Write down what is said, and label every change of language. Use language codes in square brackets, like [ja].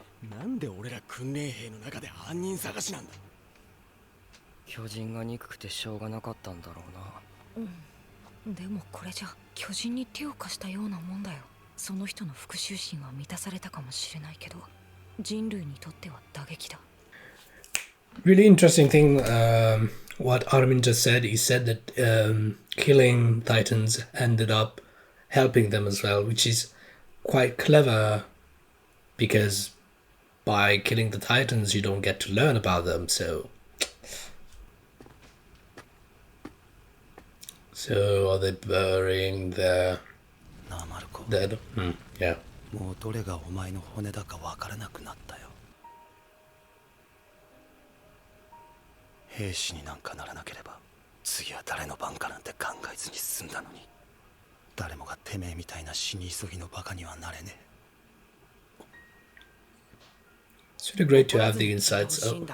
[ja] なんで俺ら訓練兵の中で犯人探しなんだ。巨人が憎くてしょうがなかったんだろうな。うん。でもこれじゃ巨人に手を貸したようなもんだよ。その人の復讐心は満たされたかもしれないけど、人類にとっては打撃だ。 [en] Really interesting thing, what Armin just said. He said that killing Titans ended up helping them as well, which is quite clever, because by killing the Titans you don't get to learn about them. So are they burying their dead? Yeah. [ja] もうどれがお前の骨だかわからなくなったよ。兵士になんかならなければ次は誰の番かなんて考えずに済んだのに、誰もがてめえみたいな死に急ぎのバカにはなれねえ。 [en] It's really great to have the insights.